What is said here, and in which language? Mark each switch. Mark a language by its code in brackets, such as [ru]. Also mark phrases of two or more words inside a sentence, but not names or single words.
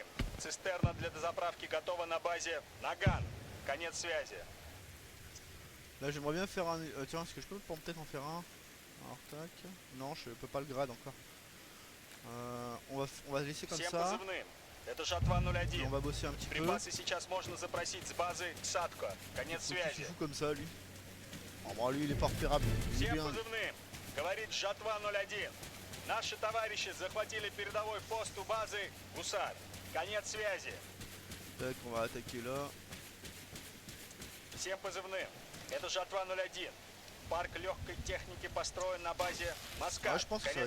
[ru] Цистерна для дозаправки готова на базе Наган. Конец связи. [fr] Là j'aimerais bien faire un... tiens, est-ce que je peux peut-être en faire un? Alors tac. Non, je peux pas le grade encore. On va laisser comme [ru] Всем [fr] ça. [ru] позывным. Это Жатва [fr] Et on [ru] 01. [fr] va bosser un petit peu. [ru] Припасы сейчас можно запросить с базы Садко. Конец [fr] Faut qu'il se [ru] связи. [fr] joue comme ça lui. Oh, bon, lui il est pas repérable. Il est [ru] Всем [fr] bien. [ru] позывным. Говорит Жатва 01. Наши товарищи захватили передовой пост у базы Гусар. Конец связи. [fr] Tac, on va attaquer là. [ru] Всем позывным. Это Жатва 01. Парк легкой техники построен на базе Москва. [fr] Ah, je pense que ça va